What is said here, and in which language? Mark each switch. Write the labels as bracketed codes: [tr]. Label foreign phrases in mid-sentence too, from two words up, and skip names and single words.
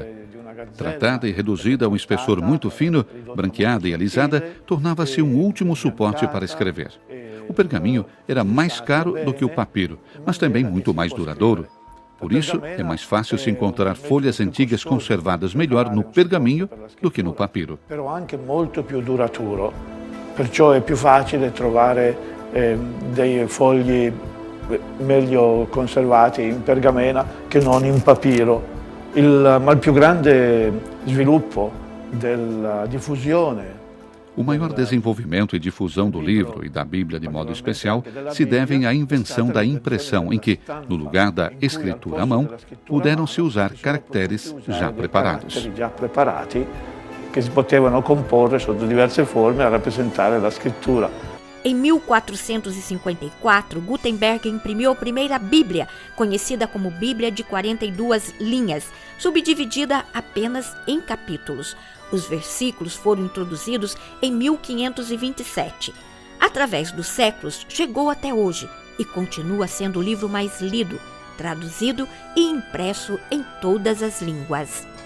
[pt] Tratada e reduzida a um espessor muito fino, branqueada e alisada, tornava-se um último suporte para escrever. O pergaminho era mais caro do que o papiro, mas também muito mais duradouro. Por isso, é mais fácil se encontrar folhas antigas conservadas melhor no pergaminho do que no papiro. [it] Però anche molto più duraturo, perciò è più facile trovare dei fogli meglio conservati in pergamena che non in papiro. Ma il più grande sviluppo della diffusione. [pt] O maior desenvolvimento e difusão do livro e da Bíblia de modo especial se devem à invenção da impressão, em que, no lugar da escritura à mão, puderam-se usar caracteres já preparados. [it] Que si potevano comporre sotto diverse forme a rappresentare la scrittura. [pt] Em 1454, Gutenberg imprimiu a primeira Bíblia, conhecida como Bíblia de 42 linhas, subdividida apenas em capítulos. Os versículos foram introduzidos em 1527. Através dos séculos, chegou até hoje e continua sendo o livro mais lido, traduzido e impresso em todas as línguas.